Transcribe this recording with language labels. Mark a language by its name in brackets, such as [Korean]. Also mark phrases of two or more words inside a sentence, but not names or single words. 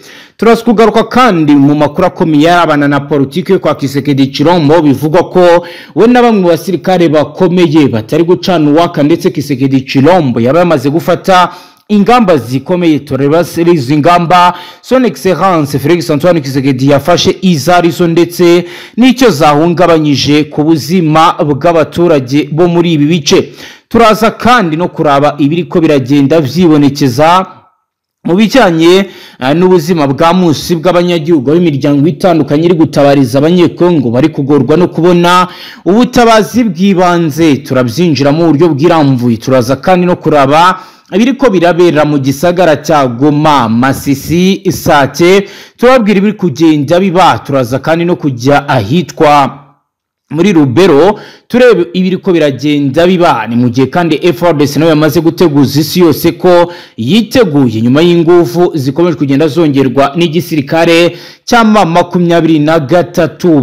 [Kinyarwanda] Turaskugaruka kandi mu makuru akomeye abana na politike kwa Kisekedi Chilombo bivugwa ko we na bamwe mu basirikare bakomeye batari gucana uwaka ndetse Kisekedi Chilombo yaba yamaze gufata ingamba zikomeye. Tureba izi ngamba [French] Son Excellence [Kinyarwanda] Felix Antoine Kisekedi yafashe izarizo ndetse n'icyo zahungabanyije ku buzima bw'abaturage bo muri ibi bice. Turaza kandi no kuraba ibiriko biragenda byibonekeza mu bijyanye n'ubuzima bwa munsi bw'abanyagihugu b'imiryango itandukanye iri gutabariza abanyekongo bari kugorwa no kubona ubutabazi bw'ibanze. Turabyinjira mu buryo bwiramvuye. Turaza kandi no kuraba ibiriko birabera mu gisagara cya Goma, Masisi, Sake. Turabwira ibiri kugenda biba. Turaza kandi no kujya ahitwa muri Rubero turebe ibiriko biragenda biba. Ni mu gihe kandi FARDC nayo yamaze guteguza isi yose ko yiteguye nyuma y'ingufu zikomeje kugenda zongerwa n'igisirikare cya 23.